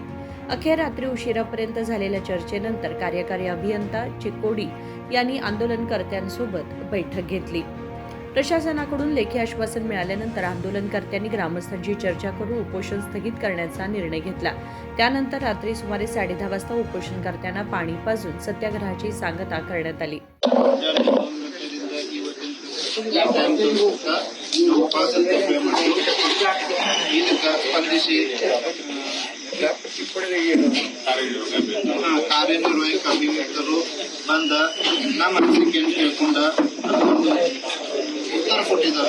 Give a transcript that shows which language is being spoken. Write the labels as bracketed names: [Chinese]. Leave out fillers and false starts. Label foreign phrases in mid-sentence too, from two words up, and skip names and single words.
[Marathi] अखेर रात्री उशिरापर्यंत झालेल्या चर्चेनंतर कार्यकारी अभियंता चिकोडी यांनी आंदोलनकर्त्यांसोबत बैठक घेतली। प्रशासनाकडून लेखी आश्वासन मिळाल्यानंतर आंदोलनकर्त्यांनी ग्रामस्थांची चर्चा करून उपोषण स्थगित करण्याचा निर्णय घेतला। त्यानंतर रात्री सुमारे 10:30 वाजता उपोषणकर्त्यांना पाणी पाजून सत्याग्रहाची सांगता करण्यात आली। [Kannada] ಕಾರ್ಯನಿರ್ವಾಹಕ ಅಭಿಯಂತರು ಬಂದ ನಮ್ಮ ಅನಿಸಿಕೆಯನ್ನು ಕೇಳ್ಕೊಂಡ ಉತ್ತರ ಕೊಟ್ಟಿದ್ದಾರೆ।